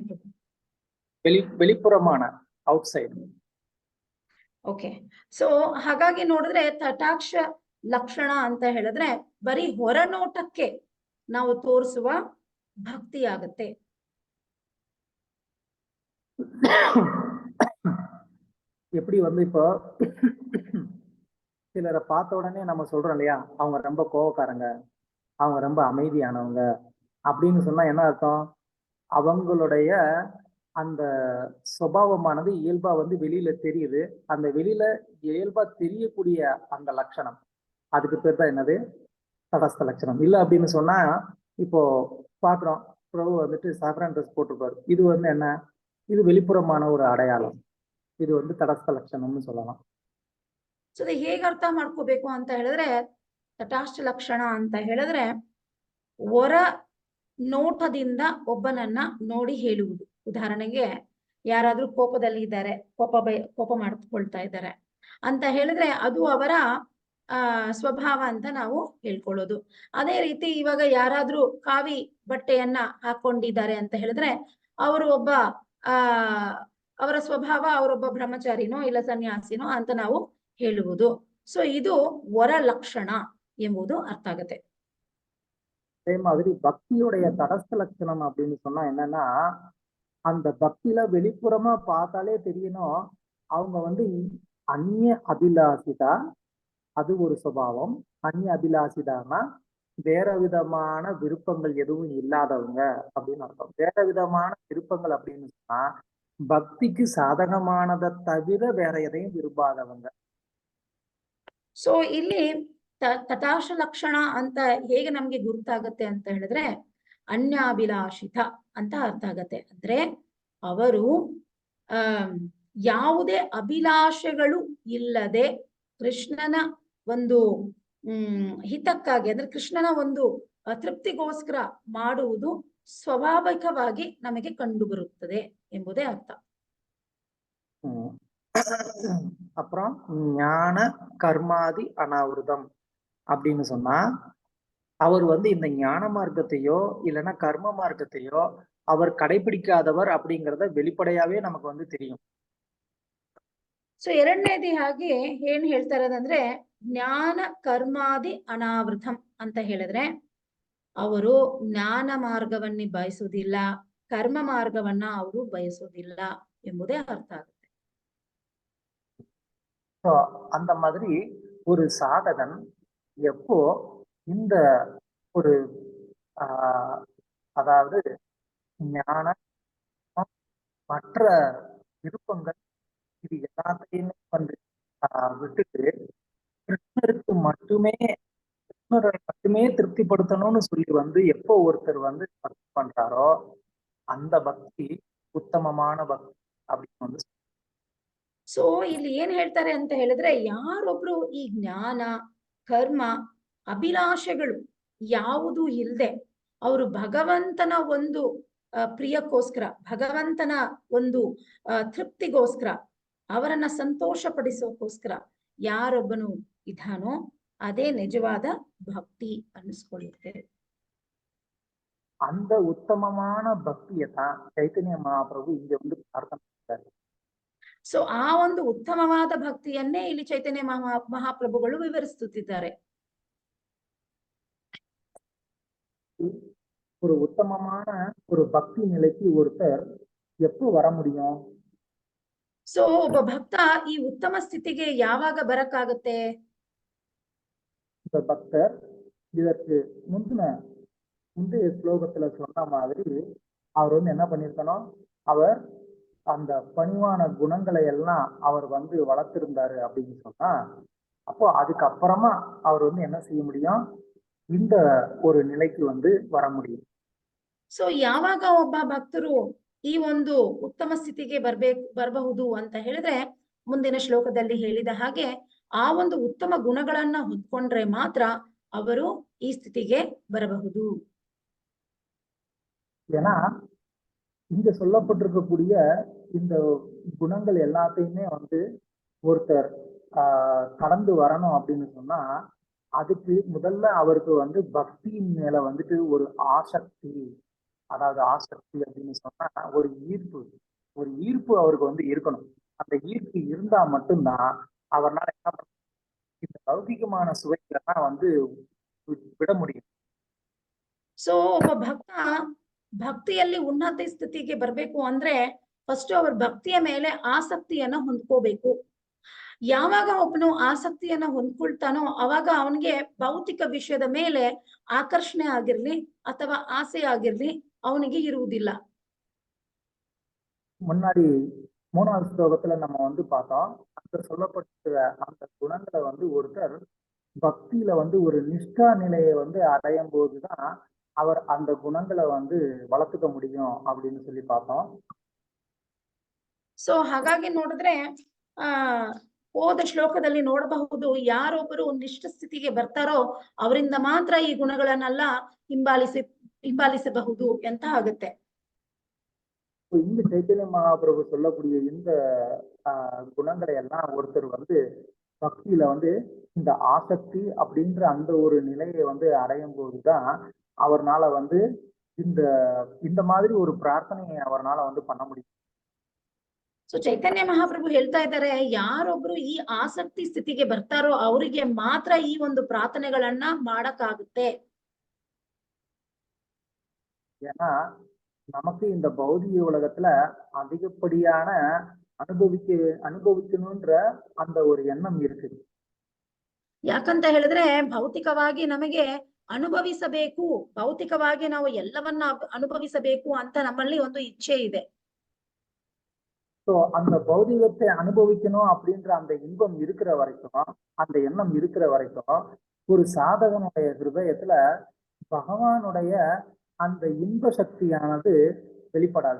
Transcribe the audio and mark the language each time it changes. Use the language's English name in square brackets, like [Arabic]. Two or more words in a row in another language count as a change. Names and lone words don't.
[Tamil] வெளிப்புறமான, [Kannada] ಔಟ್ ಸೈಡ್. ಓಕೆ. ಸೊ ಹಾಗಾಗಿ ನೋಡಿದ್ರೆ ತಟಾಕ್ಷ ಲಕ್ಷಣ ಅಂತ ಹೇಳಿದ್ರೆ ಬರೀ ಹೊರನೋಟಕ್ಕೆ ನಾವು ತೋರಿಸುವ ಭಕ್ತಿ ಆಗುತ್ತೆ. [Tamil] எப்படி இப்போ சிலரை பார்த்த உடனே நம்ம சொல்றோம் இல்லையா, அவங்க ரொம்ப கோவக்காரங்க, அவங்க ரொம்ப அமைதியானவங்க அப்படின்னு சொன்னா என்ன அர்த்தம்? அவங்களுடைய அந்த சுபாவமானது இயல்பா வெளியில தெரியுது. அந்த வெளியில இயல்பா தெரியக்கூடிய அந்த லட்சணம், அதுக்கு பேர் தான் என்னது? தடஸ்த லட்சணம். இல்ல அப்படின்னு சொன்னா, இப்போ பாக்குறோம் பிரபு சாஃப்ரான் ட்ரெஸ் போட்டிருப்பாரு, இது என்ன? ಇದು வெளிப்புறமான ஒரு அடையாளம், இது தடஸ்த ಲಕ್ಷಣம்னு சொல்லலாம். [Kannada] ಸೊ ಹೇಗೆ ಅರ್ಥ ಮಾಡ್ಕೋಬೇಕು ಅಂತ ಹೇಳಿದ್ರೆ ತಟಾಷ್ಟ ಲಕ್ಷಣ ಅಂತ ಹೇಳಿದ್ರೆ ಹೊರ ನೋಟದಿಂದ ಒಬ್ಬನನ್ನ ನೋಡಿ ಹೇಳುವುದು. ಉದಾಹರಣೆಗೆ ಯಾರಾದ್ರೂ ಕೋಪದಲ್ಲಿ ಇದ್ದಾರೆ, ಕೋಪ ಮಾಡ್ಕೊಳ್ತಾ ಇದ್ದಾರೆ ಅಂತ ಹೇಳಿದ್ರೆ ಅದು ಅವರ ಸ್ವಭಾವ ಅಂತ ನಾವು ಹೇಳ್ಕೊಳ್ಳೋದು. ಅದೇ ರೀತಿ ಇವಾಗ ಯಾರಾದ್ರೂ ಕಾವಿ ಬಟ್ಟೆಯನ್ನ ಹಾಕೊಂಡಿದ್ದಾರೆ ಅಂತ ಹೇಳಿದ್ರೆ ಅವರು ಅವರ ಸ್ವಭಾವ, ಅವರೊಬ್ಬ ಬ್ರಹ್ಮಚಾರಿನೋ ಇಲ್ಲ ಸನ್ಯಾಸಿನೋ ಅಂತ ನಾವು ಹೇಳುವುದು. ಸೊ ಇದು ಹೊರ ಲಕ್ಷಣ ಎಂಬುದು ಅರ್ಥ ಆಗತ್ತೆ. [Tamil] அதே மாதிரி பக்தியுடைய தடஸ்த லட்சணம் அப்படின்னு சொன்னா என்னன்னா, அந்த பக்தியில வெளிப்புறமா பார்த்தாலே தெரியணும் அவங்க வந்து அந்நிய அபிலாஷிதா, அது ஒரு சுபாவம். அந்நிய அபிலாஷிதான்னா வேற விதமான விருப்பங்கள் எதுவும் இல்லாதவங்க அப்படின்னு அர்த்தம். வேற விதமான விருப்பங்கள் அப்படின்னு சொன்னா பக்திக்கு சாதகமானதை தவிர வேற எதையும் விரும்பாதவங்க. [Kannada] ಸೊ ಇಲ್ಲಿ ತಟಾಶ ಲಕ್ಷಣ ಅಂತ ಹೇಗೆ ನಮ್ಗೆ ಗುರುತಾಗತ್ತೆ ಅಂತ ಹೇಳಿದ್ರೆ ಅನ್ಯಾಭಿಲಾಷಿತ ಅಂತ ಅರ್ಥ ಆಗತ್ತೆ. ಅಂದ್ರೆ ಅವರು ಯಾವುದೇ ಅಭಿಲಾಷೆಗಳು ಇಲ್ಲದೆ ಕೃಷ್ಣನ ಒಂದು ಹಿತಕ್ಕಾಗಿ ಅಂದ್ರೆ ಕೃಷ್ಣನ ಒಂದು ತೃಪ್ತಿಗೋಸ್ಕರ ಮಾಡುವುದು ಸ್ವಾಭಾವಿಕವಾಗಿ ನಮಗೆ ಕಂಡು ಬರುತ್ತದೆ ಎಂಬುದೇ ಅರ್ಥ. [Tamil] அப்புறம் ஞான கர்மாதி அனாவிரதம் அப்படின்னு சொன்னா அவர் வந்து இந்த ஞான மார்க்கத்தையோ இல்லைன்னா கர்ம மார்க்கத்தையோ அவர் கடைபிடிக்காதவர் அப்படிங்கறத வெளிப்படையாவே நமக்கு வந்து தெரியும். [Kannada] ಸೊ ಎರಡನೇದಿ ಹಾಗೆ ಏನ್ ಹೇಳ್ತಾ ಇರೋದಂದ್ರೆ ಜ್ಞಾನ ಕರ್ಮಾದಿ ಅನಾವೃತಂ ಅಂತ ಹೇಳಿದ್ರೆ ಅವರು ಜ್ಞಾನ ಮಾರ್ಗವನ್ನ ಬಯಸುವುದಿಲ್ಲ, ಕರ್ಮ ಮಾರ್ಗವನ್ನ ಅವರು ಬಯಸುವುದಿಲ್ಲ ಎಂಬುದೇ ಅರ್ಥ ಆಗುತ್ತೆ. [Tamil] அந்த மாதிரி ஒரு சாதகன் எப்போ இந்த ஒரு அதாவது ஞான மற்ற விருப்பங்கள் இது எல்லாத்தையுமே வந்து விட்டுட்டு கிருஷ்ணருக்கு மட்டுமே திருப்திப்படுத்தணும்னு சொல்லி வந்து எப்போ ஒருத்தர் வந்து பக்தி பண்றாரோ அந்த பக்தி உத்தமமான பக்தி அப்படின்னு வந்து. [Kannada] ಸೊ ಇಲ್ಲಿ ಏನ್ ಹೇಳ್ತಾರೆ ಅಂತ ಹೇಳಿದ್ರೆ ಯಾರೊಬ್ರು ಈ ಜ್ಞಾನ ಕರ್ಮ ಅಭಿಲಾಷೆಗಳು ಯಾವುದು ಇಲ್ಲದೆ ಅವರು ಭಗವಂತನ ಒಂದು ಪ್ರಿಯಕ್ಕೋಸ್ಕರ ಭಗವಂತನ ಒಂದು ತೃಪ್ತಿಗೋಸ್ಕರ ಅವರನ್ನ ಸಂತೋಷ ಪಡಿಸೋಕೋಸ್ಕರ ಯಾರೊಬ್ಬನು ಇದಾನೋ ಅದೇ ನಿಜವಾದ ಭಕ್ತಿ ಅನ್ನಿಸ್ಕೊಳ್ಳುತ್ತೆ. [Tamil] அந்த உத்தமமான பக்தியை தான் ಚೈತನ್ಯ ಮಹಾಪ್ರಭು இங்க வந்து [Kannada] ಪ್ರಾರ್ಥನೆ ಮಾಡ್ತಾರೆ. ಸೊ ಆ ಒಂದು ಉತ್ತಮವಾದ ಭಕ್ತಿಯನ್ನೇ ಇಲ್ಲಿ ಚೈತನ್ಯ ಮಹಾಪ್ರಭುಗಳು ವಿವರಿಸುತ್ತಿದ್ದಾರೆ. [Tamil] ஒரு உத்தமமான ஒரு பக்தி நிலைக்கு ஒருத்தர் எப்போ வர முடியும்? [Kannada] ಸೊ ಒಬ್ಬ ಭಕ್ತ ಈ ಉತ್ತಮ ಸ್ಥಿತಿಗೆ ಯಾವಾಗ ಬರಕ್ಕಾಗತ್ತೆ? [Tamil] இந்த பக்தர் இதற்கு முந்தைய ஸ்லோகத்துல சொன்ன மாதிரி அவர் வந்து என்ன பண்ணிருக்கணும், அவர் அந்த பணிவான குணங்களை எல்லாம் அவர் வந்து வளர்த்திருந்தாரு அப்படின்னு சொன்னா அப்போ அதுக்கப்புறமா அவர் வந்து என்ன செய்ய முடியும், இந்த ஒரு நிலைக்கு வந்து வர முடியும். [Kannada] ಸೊ ಯಾವಾಗ ಒಬ್ಬ ಭಕ್ತರು ಈ ಒಂದು ಉತ್ತಮ ಸ್ಥಿತಿಗೆ ಬರಬಹುದು ಅಂತ ಹೇಳಿದ್ರೆ ಮುಂದಿನ ಶ್ಲೋಕದಲ್ಲಿ ಹೇಳಿದ ಹಾಗೆ ಆ ಒಂದು ಉತ್ತಮ ಗುಣಗಳನ್ನ ಹೊಂದ್ಕೊಂಡ್ರೆ ಮಾತ್ರ ಅವರು ಈ ಸ್ಥಿತಿಗೆ ಬರಬಹುದು. [Tamil] ஏன்னா இங்க சொல்லப்பட்டிருக்கக்கூடிய இந்த குணங்கள் எல்லாத்தையுமே வந்து ஒருத்தர் கடந்து வரணும் அப்படின்னு சொன்னா அதுக்கு முதல்ல அவருக்கு வந்து பக்தியின் மேல வந்துட்டு ஒரு ஆசக்தி, அதாவது ஆசக்தி அப்படின்னு சொன்னா ஒரு ஈர்ப்பு அவருக்கு வந்து இருக்கணும். அந்த ஈர்ப்பு இருந்தா மட்டும்தான் அவர்னால என்ன பண்ண இந்த லௌகிகமான சுவைகளெல்லாம் வந்து விட முடியும். [Kannada] ಸೊ ಒಬ್ಬ ಭಕ್ತ ಭಕ್ತಿಯಲ್ಲಿ ಉನ್ನತ ಸ್ಥಿತಿಗೆ ಬರ್ಬೇಕು ಅಂದ್ರೆ ಫಸ್ಟ್ ಅವ್ರ ಭಕ್ತಿಯ ಮೇಲೆ ಆಸಕ್ತಿಯನ್ನ ಹೊಂದ್ಕೋಬೇಕು. ಯಾವಾಗ ಒಬ್ಬನು ಆಸಕ್ತಿಯನ್ನ ಹೊಂದ್ಕೊಳ್ತಾನೋ ಅವಾಗ ಅವನಿಗೆ ಭೌತಿಕ ವಿಷಯದ ಮೇಲೆ ಆಕರ್ಷಣೆ ಆಗಿರ್ಲಿ ಅಥವಾ ಆಸೆ ಆಗಿರ್ಲಿ ಅವನಿಗೆ ಇರುವುದಿಲ್ಲ. [Tamil] முன்னாடி 3வது ஸ்லோகத்துல நம்ம வந்து பார்த்தோம், அந்த சொல்லப்பட்ட அந்த குணங்களை வந்து ஒருத்தர் பக்தியில வந்து ஒரு நிஷ்டா நிலையை வந்து அடையும் போதுதான் அவர் அந்த குணங்களை வந்து வளர்த்துக்க முடியும் அப்படின்னு சொல்லி பார்த்தோம். [Kannada] ಸೊ ಹಾಗಾಗಿ ನೋಡಿದ್ರೆ ಹೋದ ಶ್ಲೋಕದಲ್ಲಿ ನೋಡಬಹುದು ಯಾರೊಬ್ಬರು ನಿಷ್ಠ ಸ್ಥಿತಿಗೆ ಬರ್ತಾರೋ ಅವರಿಂದ ಮಾತ್ರ ಈ ಗುಣಗಳನ್ನೆಲ್ಲ ಹಿಂಬಾಲಿಸಬಹುದು ಅಂತ ಆಗುತ್ತೆ. [Tamil] இங்க சைத்தன்ய மகாபிரபு சொல்லக்கூடிய இந்த குணங்களை எல்லாம் ஒருத்தர் வந்து பக்தியில வந்து இந்த ஆசக்தி அப்படின்ற அந்த ஒரு நிலையை வந்து அடையும் போதுதான் அவர்னால வந்து இந்த மாதிரி ஒரு பிரார்த்தனையை அவர்னால வந்து பண்ண முடியும். [Kannada] ಸೊ ಚೈತನ್ಯ ಮಹಾಪ್ರಭು ಹೇಳ್ತಾ ಇದ್ದಾರೆ ಯಾರೊಬ್ರು ಈ ಆಸಕ್ತಿ ಸ್ಥಿತಿಗೆ ಬರ್ತಾರೋ ಅವರಿಗೆ ಮಾತ್ರ ಈ ಒಂದು ಪ್ರಾರ್ಥನೆಗಳನ್ನ ಮಾಡಕ್ಕಾಗುತ್ತೆ. [Tamil] ஏன்னா நமக்கு இந்த பௌதிக உலகத்துல அதிகப்படியான அனுபவிக்கணும்ன்ற அந்த ஒரு எண்ணம் இருக்கு. [Kannada] ಯಾಕಂತ ಹೇಳಿದ್ರೆ ಭೌತಿಕವಾಗಿ ನಮಗೆ ಅನುಭವಿಸಬೇಕು, ಭೌತಿಕವಾಗಿ ನಾವು ಎಲ್ಲವನ್ನ ಅನುಭವಿಸಬೇಕು ಅಂತ ನಮ್ಮಲ್ಲಿ ಒಂದು ಇಚ್ಛೆ ಇದೆ. [Tamil] ஸோ அந்த பௌதிகத்தை அனுபவிக்கணும் அப்படின்ற அந்த இன்பம் இருக்கிற வரைக்கும், அந்த எண்ணம் இருக்கிற வரைக்கும் ஒரு சாதகனுடைய ஹிருதயத்துல பகவானுடைய அந்த இன்ப சக்தியானது வெளிப்படாது.